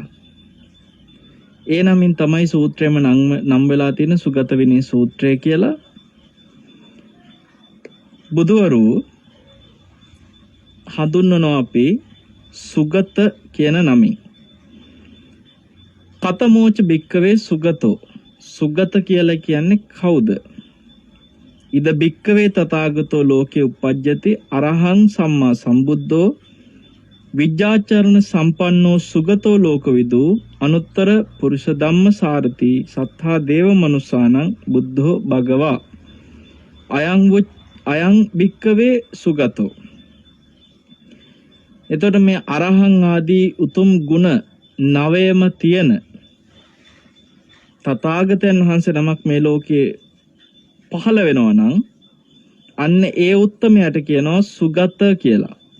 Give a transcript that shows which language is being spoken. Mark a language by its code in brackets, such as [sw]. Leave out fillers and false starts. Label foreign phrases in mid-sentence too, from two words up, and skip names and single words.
[si] ඒ නමින් තමයි සූත්‍රයම නම් වෙලා තියෙන සුගත විනය සූත්‍රය කියලා. බුදුවරු හඳුන්වනවා අපි සුගත කියන නමින්. [pi] කතමෝච භික්කවේ සුගතෝ. [si] සුගත කියලා කියන්නේ කවුද? [pi] ඉද භික්කවේ තථාගතෝ ලෝකේ උපජ්ජති අරහං සම්මා සම්බුද්ධෝ විජ්ජාචරණ සම්පන්නෝ සුගතෝ ලෝකවිදු අනුත්තර පුරුෂ ධම්ම සාරති සත්තා දේව මනුසානං බුද්ධෝ භගවා අයං භික්කවේ සුගතෝ. [si] එතකොට මේ අරහං ආදී උතුම් ගුණ නවයම තියෙන තථාගතයන් වහන්සේ නමක් මේ ලෝකේ පහළ වෙනවා නම් අන්න ඒ උත්තමයට කියනවා සුගත කියලා.